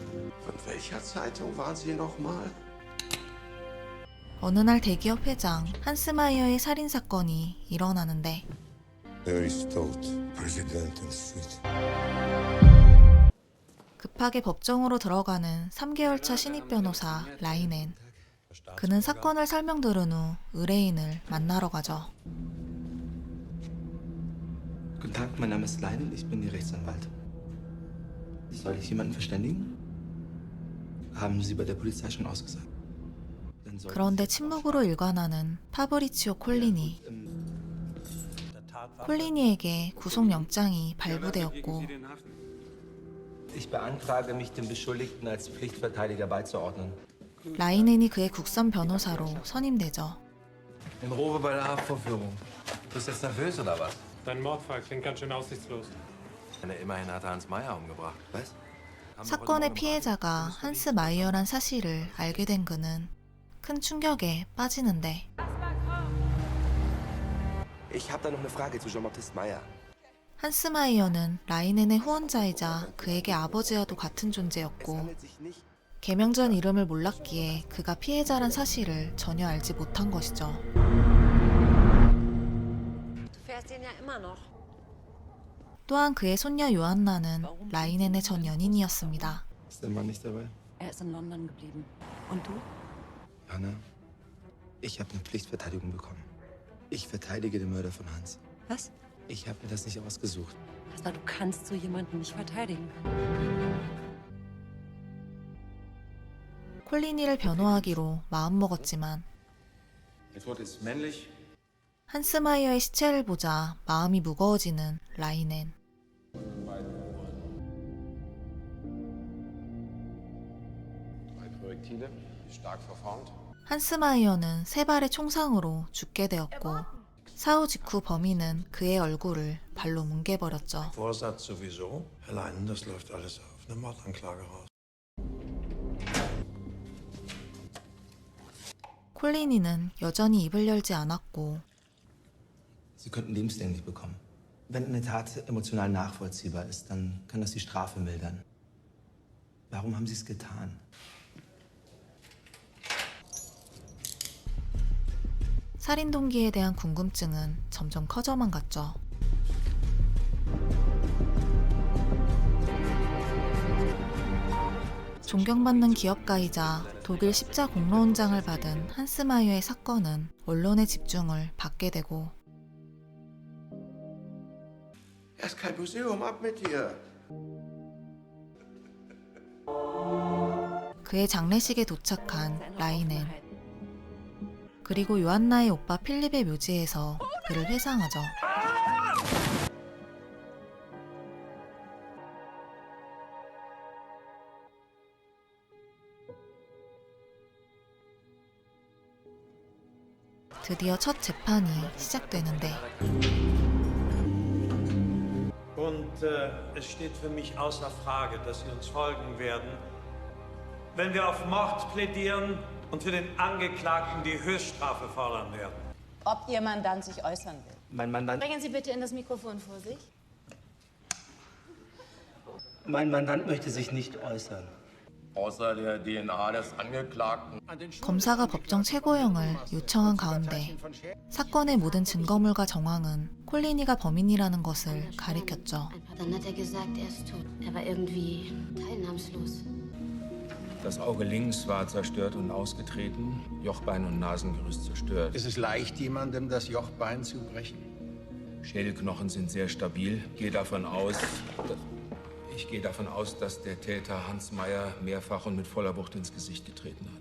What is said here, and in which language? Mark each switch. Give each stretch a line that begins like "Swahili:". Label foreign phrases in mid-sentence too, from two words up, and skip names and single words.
German: Von welcher Zeitung waren Sie nochmal?
Korean: 어느 날 대기업 회장 한스마이어의 살인 사건이 일어나는데 급하게 법정으로 들어가는 3개월 차 신입 변호사 라이넨. 그는 사건을 설명 들은 후 의뢰인을 만나러 가죠.
German: Guten Tag, mein Name ist Leinen, ich bin Ihr Rechtsanwalt. Soll ich jemanden verständigen? Haben Sie bei der Polizei schon ausgesagt?
Korean: 그런데 침묵으로 일관하는 파브리치오 콜리니. 콜리니에게 구속영장이 발부되었고
German: Ich beantrage mich, dem Beschuldigten als Pflichtverteidiger beizuordnen.
Korean: 라이넨이 그의 국선 변호사로 선임되죠.
German: In Ruhe bei der Haftvorführung. Bist du jetzt nervös oder was? Dein Mordfall klingt ganz schön aussichtslos. Immerhin hat er Hans Meyer umgebracht. Was?
Korean: 사건의 피해자가 한스 마이어란 사실을 알게 된 그는 큰 충격에 빠지는데
German: Ich habe da noch eine Frage zu Jean-Baptiste Meyer.
Korean: 한스 마이어는 라이넨의 후원자이자 그에게 아버지와도 같은 존재였고 개명 전 이름을 몰랐기에 그가 피해자란 사실을 전혀 알지 못한 것이죠. 또한 그의 손녀 요한나는 라이넨의 전 연인이었습니다.
German: Ist der Mann nicht dabei? Er ist in London geblieben. Und du? Anna, ich habe eine Pflichtverteidigung bekommen. Ich verteidige den Mörder von Hans. Was? Ich habe mir das nicht ausgesucht. Also, du kannst so jemanden nicht verteidigen.
Korean: 콜리니를 변호하기로 마음먹었지만
German: Der Tod ist männlich.
Korean: 한스 마이어의 시체를 보자 마음이 무거워지는 라이넨.
German: Drei Projektile, stark verformt.
Korean: 한스 마이어는 세 발의 총상으로 죽게 되었고 사후 직후 범인은 그의 얼굴을 발로 뭉개버렸죠.
German: Vorsatz sowieso. Herr Leinen, das läuft alles auf eine Mordanklage raus.
Korean: 콜리니는 여전히 입을 열지 않았고
German: Sie könnten lebenslänglich bekommen. Wenn eine Tat emotional nachvollziehbar ist, dann kann das die Strafe mildern. Warum haben Sie es getan?
Korean: 살인 동기에 대한 궁금증은 점점 커져만 갔죠. 존경받는 기업가이자 독일 십자 공로원장을 받은 한스 마이어의 사건은 언론의 집중을 받게 되고
German: Erst kein Museum, ab mit dir.
Korean: 그의 장례식에 도착한 라이넨. 그리고 요한나의 오빠 필립의 묘지에서 그를 회상하죠. 드디어 첫 재판이 시작되는데
German: Und es steht für mich außer Frage, dass Sie uns folgen werden, wenn wir auf Mord plädieren und für den Angeklagten die Höchststrafe fordern werden. Ob Ihr Mandant sich äußern will. Mein Mandant, Bringen Sie bitte in das Mikrofon vor sich. mein Mandant möchte sich nicht äußern. Außer der DNA des Angeklagten.
Korean: 검사가 법정 최고형을 요청한 가운데 사건의 모든 증거물과 정황은 콜리니가 범인이라는 것을 가리켰죠.
German: Dann hat er gesagt, er ist tot. Er war irgendwie teilnahmslos. Das Auge links war zerstört und ausgetreten, Jochbein und Nasengerüst zerstört. Ist es leicht, jemandem das Jochbein zu brechen? Schädelknochen sind sehr stabil. Ich gehe davon aus, dass der Täter Hans Meyer mehrfach und mit voller Wucht ins Gesicht getreten hat.